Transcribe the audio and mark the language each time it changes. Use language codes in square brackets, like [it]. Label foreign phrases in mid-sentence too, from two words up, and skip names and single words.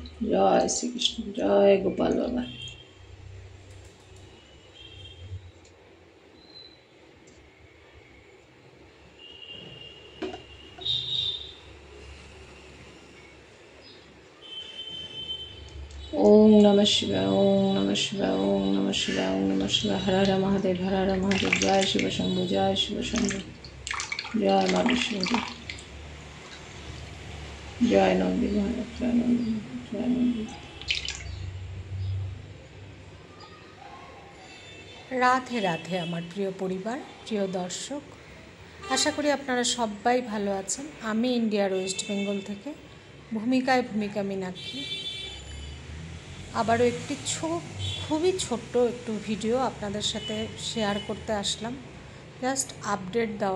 [hi] जय श्री कृष्ण, जय गोपाल बाबा। ओम नमः शिवाय, ओम नमः शिवाय, ओम नमः शिवाय, ओम नमः शिवाय। हर हर महादेव, हर हर महादेव। जय शिव शंभु, जय शिव शंभु, जय माँ विष्णु, जय नंदी महाराज, जय नंदी, जय नंदी। [bn] রাধে রাধে আমার প্রিয় পরিবার, প্রিয় দর্শক, আশা করি আপনারা সবাই ভালো আছেন। আমি ইন্ডিয়ার ওয়েস্ট বেঙ্গল থেকে ভূমিকা মীনাক্ষী আবারও একটি খুবই ছোট্ট একটু ভিডিও আপনাদের সাথে শেয়ার করতে আসলাম, [en] just update [bn] দেওয়া।